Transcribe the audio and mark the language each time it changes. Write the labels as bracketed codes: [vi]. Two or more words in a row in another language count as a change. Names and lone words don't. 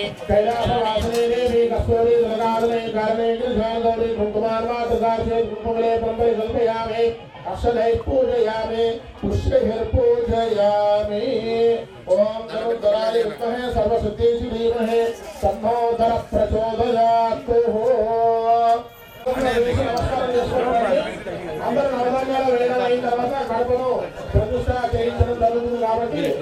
[sa] कैलासवासिनी देवी कस्तूरी दुर्गावने कारणे कृष्णागौरी कुङ्कुमार्वातदासे कुङ्कुमले ब्रह्मणि कल्पयामि अक्षतैः पूजयामि पुष्पैर्पूजयामि ओम धनुर्धराय विद्महे सर्वसिद्धीं धीमहि तन्नो धर प्रचोदयात् [te] అందరూ నవదండాల వేయడం అయిన తర్వాత కడపను ప్రతిష్ట చేయించడం జరుగుతుంది కాబట్టి